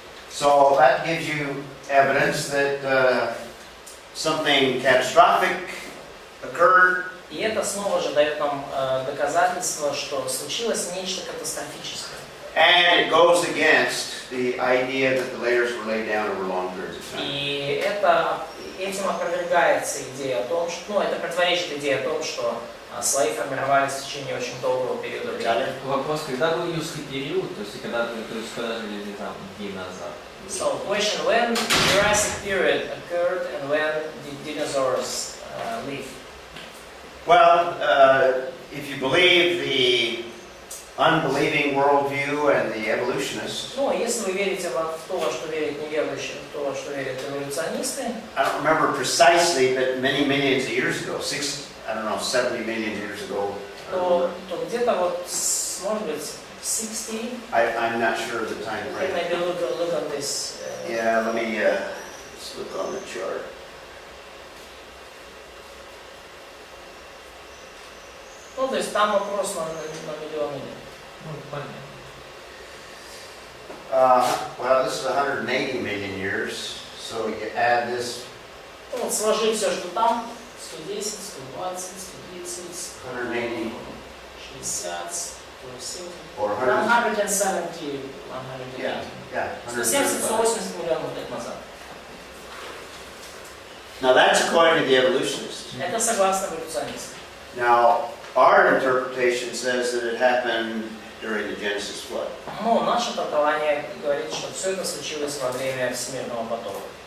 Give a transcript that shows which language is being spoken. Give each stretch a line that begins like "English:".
English: So that gives you evidence that something catastrophic occurred.
Russian: И это снова же дает нам доказательство, что случилось нечто катастрофическое.
English: And it goes against the idea that the layers were laid down over long periods of time.
Russian: И этим опровергается идея о том, что, ну, это противоречит идее о том, что слои формировались в течение очень долгого периода времени. Вопрос, когда был юрский период, то есть когда жили там динозавры?
English: So, question: when the Jurassic period occurred and when did dinosaurs live? Well, if you believe the unbelieving worldview and the evolutionists,
Russian: Ну, если вы верите в то, во что верят неверующие, в то, во что верят эволюционисты,
English: I don't remember precisely, but many millions of years ago, 70 million years ago.
Russian: то где-то вот, может быть, 60.
English: I'm not sure of the time Okay, frame. maybe look on this. Yeah, let me let's look on the chart.
Russian: Ну, Ну, то есть там вопрос на миллионы лет. Ну, понятно.
English: Well, this is 180 million years, so you add this
Russian: Ну, вот сложи все, что там, 110, 120, 130, 180 60, 170,
English: or 100.
Russian: 170, 180.
English: Yeah, 170, 135.
Russian: 180 миллионов лет назад.
English: Now that's according to the evolutionists.
Russian: Это согласно эволюционистам.
English: Now, our interpretation says that it happened during the Genesis flood.
Russian: Но наше толкование говорит, что все это случилось во время всемирного потопа.